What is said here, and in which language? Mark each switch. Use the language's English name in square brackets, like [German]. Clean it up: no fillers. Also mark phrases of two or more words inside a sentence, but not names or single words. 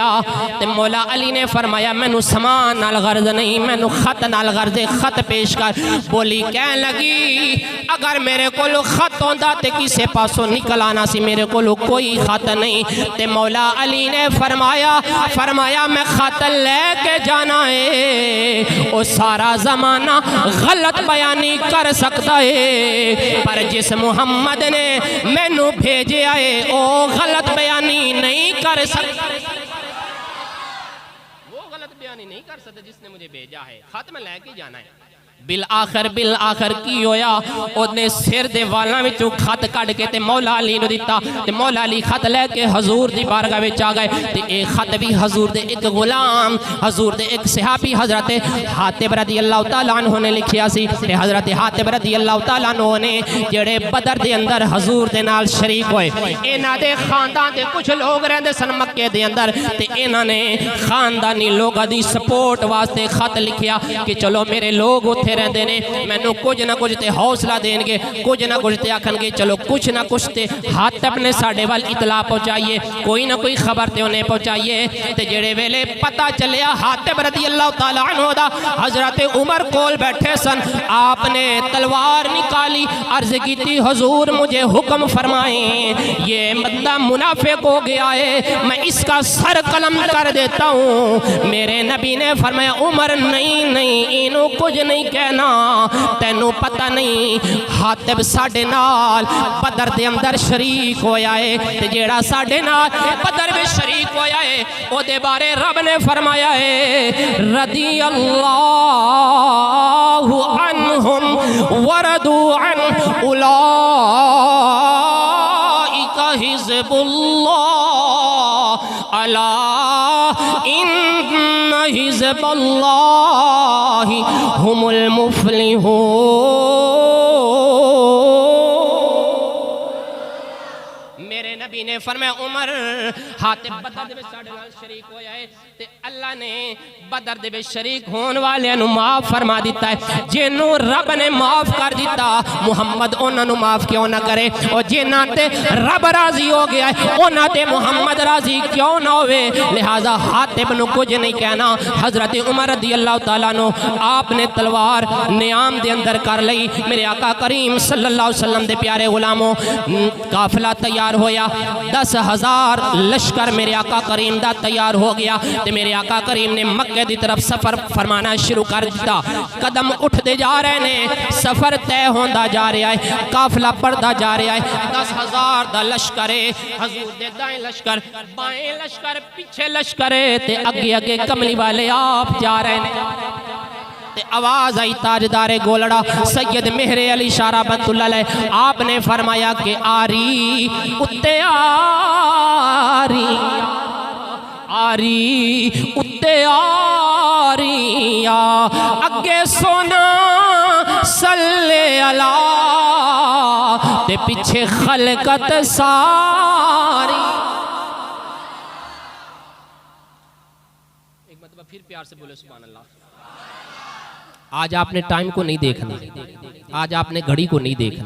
[Punjabi] تے مولا علی نے فرمایا مینوں سامان نال غرض نہیں، مینوں خط نال غرض، خط پیش کر. بولی کہ لگی اگر میرے کو خط ہوندا تے کسے پاسوں نکل آنا سی، میرے کو کوئی خط نہیں. تے مولا علی نے فرمایا میں خط لے کے جانا ہے، وہ سارا زمانہ غلط بیانی کر سکتا ہے، پر جس محمد نے مینوں بھیجا ہے وہ غلط بیانی نہیں کر سکتا. [Urdu] وہ غلط بیانی نہیں کر سکتا جس نے مجھے بھیجا ہے، خط میں لے کے جانا ہے. [Punjabi] بالآخر کی ہویا، اس نے سر دے والاں وچوں خط کڈھ کے تے مولا علی نوں دتا. تے مولا علی خط لے کے حضور دی بارگاہ وچ آ گئے. تے ایک خط بھی حضور دے ایک غلام، حضور دے ایک صحابی حضرت حاطب [Arabic] رضي الله تعالى عنه [Punjabi] نے لکھیا سی. تے حضرت حاطب [Arabic] رضي الله تعالى عنه [Punjabi] نے جیہڑے بدر دے اندر حضور دے نال شریک ہوئے، انہاں دے خاندان دے کجھ لوگ رہندے سن مکے دے اندر. تے انہاں نے خاندانی لوگاں دی سپورٹ واسطے خط لکھیا کہ چلو میرے لوگ بیٹھے رہتے نے، مینوں کجھ نہ کجھ تے حوصلہ دین گے، کجھ نہ کجھ تے آکھنگے چلو کجھ نہ کجھ تے حاطب نے ساڈے ول اطلاع پہنچائیے، کوئی نہ کوئی خبر تے انہیں پہنچائیے. تے جیہڑے ویلے پتا چلیا حاطب [Arabic] رضي الله تعالى عنه [Punjabi] دا حضرت عمر کول بیٹھے سن، آپ نے تلوار نکالی, [Urdu] عرض کی تھی حضور مجھے حکم فرمائیں، یہ بندہ منافق ہو گیا ہے، میں اس کا سر قلم کر دیتا ہوں. [Punjabi] میرے نبی نے فرمایا عمر نہیں نہیں، انہوں کجھ نہیں کہنا, تینوں پتا نہیں حاطب ساڈے نال بدر دے اندر شریک ہویا ہے، تے جیہڑا ساڈے نال بدر میں شریک ہویا ہے اوہدے بارے رب نے فرمایا ہے رضی [Arabic] الله عنهم ورضوا عن أولئك حزب الله ألا إن حزب الله هم المفلحون. [Punjabi] میرے نبی نے فرمایا عمر حاطب بدر دے ساڈے نال شریک ہویا ہے تے اللہ نے بدر دے شریک ہونے والے معاف فرما دتا ہے. جنہوں رب نے معاف کر دتا محمد انہوں نے معاف کیوں نہ کرے، اور جنہاں تے رب راضی ہو گیا ہے انہاں تے محمد راضی کیوں نہ ہووے. لہٰذا حاطب نوں کجھ نہیں کہنا۔ حضرت عمر [Arabic] رضي الله تعالى [Punjabi] نوں آپ نے تلوار نیام دے اندر کر لئی. میرے آقا کریم [Arabic] صلى الله عليه وسلم [Punjabi] دے پیارے غلاموں، قافلہ تیار ہویا، 10,000 لشکر میرے آقا کریم دا تیار ہو گیا. تے میرے آقا کریم نے مکے دی طرف سفر فرمانا شروع کر دتا. [Urdu] قدم اٹھتے جا رہے نے، سفر طے ہوتا جا رہا ہے، قافلہ بڑھتا جا رہا ہے. [Punjabi] 10,000 دا لشکر ہے، حضور دے دائیں لشکر، بائیں لشکر، پیچھے لشکر ہے, تے اگے اگے کملی والے آپ جا رہے نے. [Urdu] آواز آئی تاجدار گولڑہ سید مہر علی شاہ [Arabic] رحمة الله عليه, [Urdu] آپ نے فرمایا کہ [Punjabi] آری اتے آری آری اتے آریا اگے سوہنا [Arabic] صل على [Punjabi] تے پیچھے خلقت ساری. [Urdu] ایک مطلب پھر پیار سے بولے [Arabic] سبحان الله. [Urdu] آج آپ نے ٹائم کو نہیں دیکھنا، آج آپ نے گھڑی کو نہیں دیکھنا.